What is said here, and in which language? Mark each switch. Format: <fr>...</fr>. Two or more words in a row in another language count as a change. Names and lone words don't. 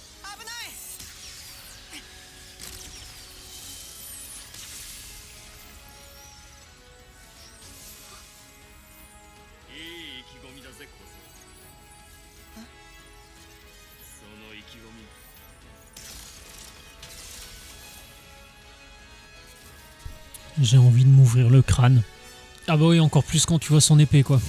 <ja>危ない。いい意気込みだぜ小僧。その意気込み</ja> <fr>J'ai envie de m'ouvrir le crâne. Ah bah oui, encore plus quand tu vois son épée, quoi.</fr>